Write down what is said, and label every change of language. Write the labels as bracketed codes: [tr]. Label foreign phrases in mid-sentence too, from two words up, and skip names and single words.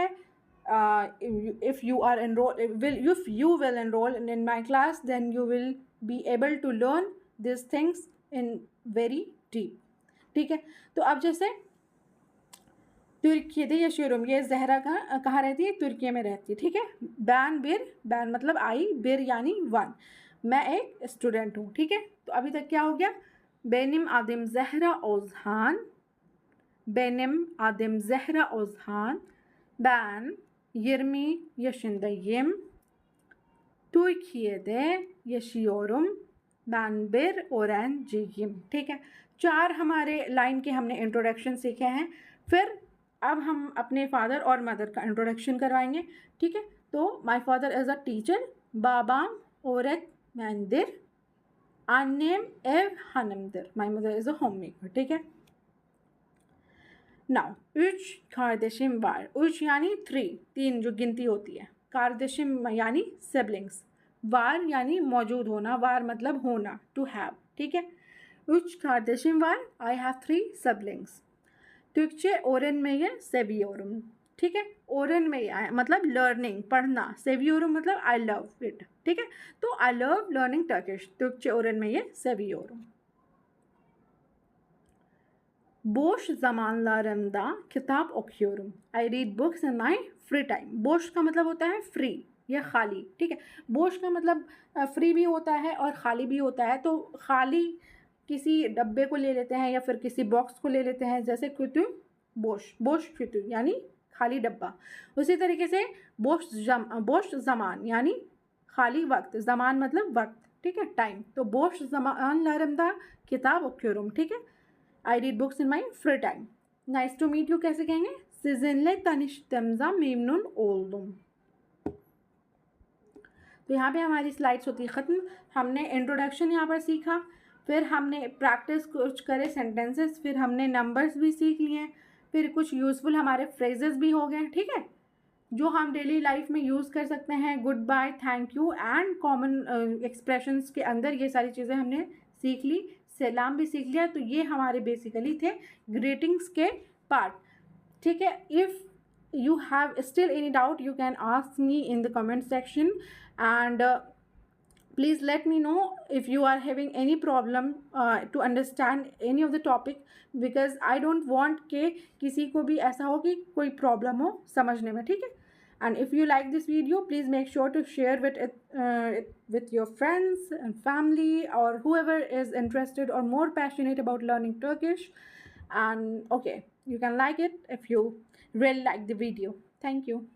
[en] if you will enroll in my class then you will be able to learn this things in very deep. [hi] ठीक है, तो अब जैसे [tr] Türkiye'de yaşıyorum. [hi] ये जहरा कहाँ रहती है? तुर्की में रहती है, ठीक है। बैन मतलब आई, bir यानी वन। मैं एक स्टूडेंट हूँ, ठीक है। तो अभी तक क्या हो गया? [tr] Benim adım Zehra Ozhan. Benim adım Zehra Ozhan. Ben 20 yaşındayım. Türkiye'de yaşıyorum. Ben bir öğrenciyim, [hi] ठीक है। 4 हमारे लाइन के हमने इंट्रोडक्शन सीखे हैं। फिर अब हम अपने फादर और मदर का इंट्रोडक्शन करवाएंगे, ठीक है। [en] तो my father is a teacher, [tr] babam öğretmendir, annem ev hanımdır, [en] my mother is a homemaker, [hi] ठीक है। [tr] नाउ 3 kardeşim var। [hi] 3 यानी 3 जो गिनती होती है। kardeşim यानी सिबलिंग्स। var यानी मौजूद होना, var मतलब होना, [en] to have, [hi] ठीक है। [tr] 3 kardeşim var, [en] I have 3 siblings। [tr] Türkçe öğrenmeyi seviyorum, [hi] ठीक है। öğrenmeyi मतलब लर्निंग, पढ़ना। seviyorum मतलब [en] I love it, [hi] ठीक है। [en] तो I love learning Turkish। [tr] Türkçe öğrenmeyi seviyorum। बोश zamanlarımda kitap okuyorum। [en] I read books in my free time। [hi] बोश का मतलब होता है फ्री या खाली, ठीक है। बोश का मतलब फ्री भी होता है और खाली भी होता है। तो खाली किसी डब्बे को ले लेते हैं या फिर किसी बॉक्स को ले लेते हैं, जैसे [tr] kutu boş kutu [hi] यानी खाली डब्बा। उसी तरीके से [tr] boş zaman [hi] यानी खाली वक्त, जमान मतलब वक्त, ठीक है, टाइम। [tr] तो boş zamanlarımda kitap okuyorum, [hi] ठीक है। [en] I read books in my free time। Nice to meet you [hi] कैसे कहेंगे? [tr] Sizinle tanıştığımda memnun oldum। [hi] तो यहाँ पे हमारी स्लाइड्स होती है ख़त्म। हमने इंट्रोडक्शन यहाँ पर सीखा, फिर हमने प्रैक्टिस कुछ करे सेंटेंसेस, फिर हमने नंबर्स भी सीख लिए, फिर कुछ यूज़फुल हमारे फ्रेजेस भी हो गए, ठीक है, जो हम [en] daily life [hi] में यूज़ कर सकते हैं। [en] good bye, thank you and common expressions [hi] के अंदर ये सारी चीज़ें हमने सीख ली। सलाम भी सीख लिया। तो ये हमारे बेसिकली थे ग्रीटिंग्स के पार्ट, ठीक है। [en] इफ़ you have still any doubt, you can ask me in the comment section, and please let me know if you are having any problem to understand any of the topic, because I don't want [hi] कि किसी को भी ऐसा हो कि कोई प्रॉब्लम हो समझने में, ठीक है। [en] And if you like this video, please make sure to share it with your friends and family or whoever is interested or more passionate about learning Turkish. And okay, you can like it if you really like the video. Thank you.